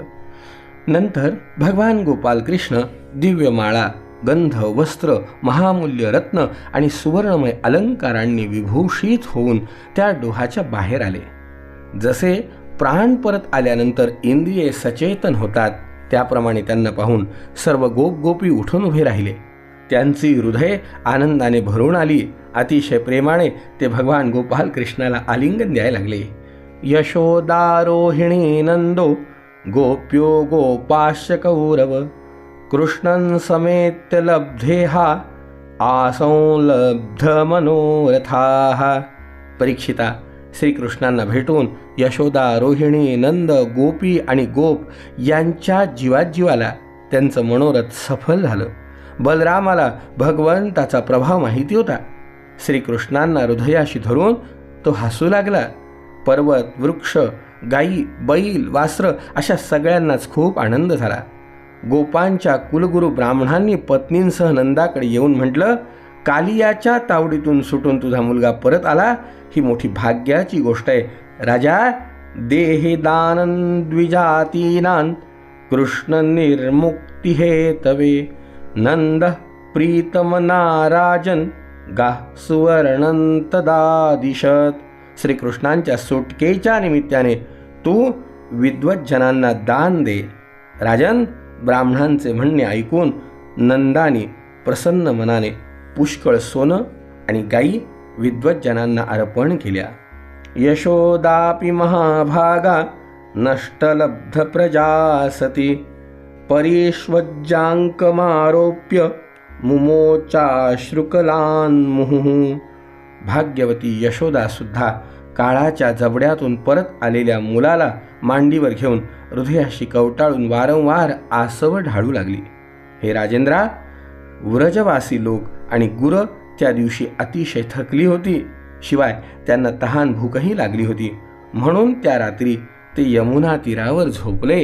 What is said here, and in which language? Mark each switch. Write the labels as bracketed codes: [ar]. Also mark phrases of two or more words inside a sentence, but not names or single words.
[mr] नंतर भगवान गोपाल कृष्ण दिव्य माळा, गंध, वस्त्र, महामूल्य रत्न आणि सुवर्णमय अलंकारांनी विभूषित होऊन त्या डोहाच्या बाहेर आले. जसे प्राण परत आल्यानंतर इंद्रिये सचेतन होतात, त्याप्रमाणे त्यांना पाहून सर्व गोप गोपी उठून उभे राहिले. त्यांची हृदय आनंदाने भरून आली. अतिशय प्रेमाने ते भगवान गोपाल कृष्णाला आलिंगन द्यायला लागले. [sa] यशोदारोहिणी नंदो गोप्यो गोपाश्च कौरव कृष्णं समेत्य लब्धेहा आसंलब्ध मनोरथाः. [mr] परीक्षिता, श्रीकृष्णांना भेटून यशोदा, रोहिणी, नंद, गोपी आणि गोप यांच्या जीवाला त्यांचं मनोरथ सफल झालं. बलरामाला भगवंताचा प्रभाव माहिती होता. श्रीकृष्णांना हृदयाशी धरून तो हसू लागला. पर्वत, वृक्ष, गायी, बैल, वासरं अशा सगळ्यांनाच खूप आनंद झाला. गोपांच्या कुलगुरू ब्राह्मणांनी पत्नींसह नंदाकडे येऊन म्हटलं, कालियाच्या तावडीतून सुटून तुझा मुलगा परत आला, ही मोठी भाग्याची गोष्ट आहे. राजा, [sa] देहे दानं द्विजातीनां कृष्ण निर्मुक्ती हे तवे नंद प्रीतमना राजन गा सुवर्णं तदा दिशत. [mr] श्रीकृष्णांच्या सुटकेच्या निमित्ताने तू विद्वज्जनांना दान दे. राजन, ब्राह्मणांचे म्हणणे ऐकून नंदाने प्रसन्न मनाने पुष्कळ सोनं आणि गायी विद्वज्जनांना अर्पण केल्या. [sa] यशोदापि महाभागा नष्टलब्ध प्रजासती परिष्वज्जांकमारोप्य मुमोचाश्रुकलान्मुहुः. [mr] भाग्यवती यशोदा सुद्धा काळाच्या जबड्यातून परत आलेल्या मुलाला मांडीवर घेऊन हृदयाशी कवटाळून वारंवार आसव ढाळू लागली. हे राजेंद्रा, व्रजवासी लोक आणि गुरं त्या दिवशी अतिशय थकली होती. शिवाय त्यांना तहान भूकही लागली होती. म्हणून त्या रात्री ते यमुना तीरावर झोपले.